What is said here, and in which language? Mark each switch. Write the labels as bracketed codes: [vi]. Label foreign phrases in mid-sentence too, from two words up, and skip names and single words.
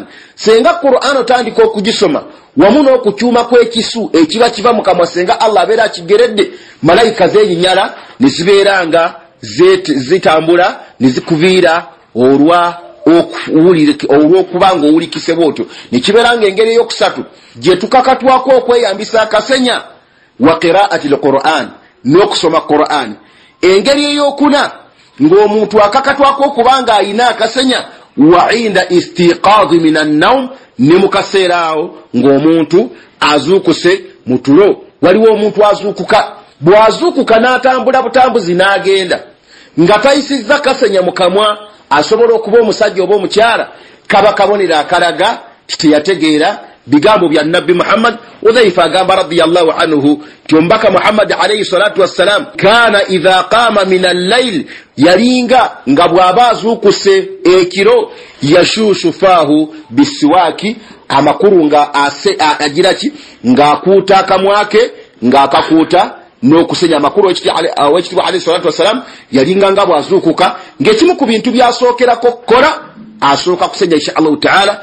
[lg] Senga Qur'an otandika okugisoma wamu n'okukyuma kw'ekisu ekiba kiva mu kamwa senga Allah abeera akigeredde malayika zeenyinyala ne zibeera nga zitambula ne zikuviira olw'okuba ng'owulikise bw'otyo. Ne kibeera ng'engeri ey'okusatu gye tukakatwako okweyambisa akasenya wa [ar] qiraati al-Qur'an [lg] n'okusoma Qur'an. Engeri ey'okuna ng'omuntu akakatwako okuba ng'ayina akasenya wa [ar] inda istiqaadi min an-nawm [lg] ne mu kaseera awo ng'omuntu azuukuse mu tulo. Waliwo omuntu azuukuka bw'azuukuka n'atambula butambuzi n'agenda nga tayisizza kasenya mu kamwa asobola okuba omusajja oba omukyala kaba kabonera akalaga teyategeera bigambo bya Nabbi Muhammad. Udhaifa agamba [ar] radiyallahu anhu [lg] ti omubaka Muhammad [ar] alayhi salatu wassalam kana idha qama min al-layl [lg] yalinga nga bw'aba azuukuse ekiro [ar] yashushu fahu bisiwaki [lg] amakuru nga agira ki ng'akuuta akamwake ng'akakuuta n'okusenya amakuru w'ekitibwa [ar] alayhi salatu wassalam [lg] yalinga nga bw'azuukuka ng'ekimu ku bintu byasookerako kola asooka kusenya [ar] insha Allahu taala.